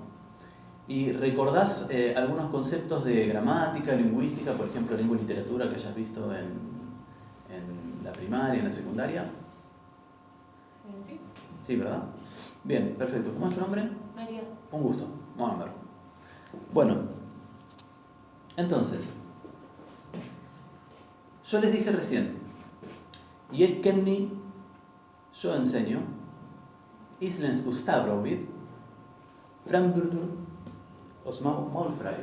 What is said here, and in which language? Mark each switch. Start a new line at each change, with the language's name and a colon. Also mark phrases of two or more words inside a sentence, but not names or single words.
Spanish: ¿Y recordás algunos conceptos de gramática, lingüística, por ejemplo, lengua y literatura que hayas visto en la primaria, en la secundaria? Sí. Sí, ¿verdad? Bien, perfecto. ¿Cómo es tu nombre? María. Un gusto. Muammer. Bueno, entonces, yo les dije recién,
Icelandic: ég kenni,
Spanish: yo enseño,
Icelandic: íslensku stafrófið, framburður o smámálfræði.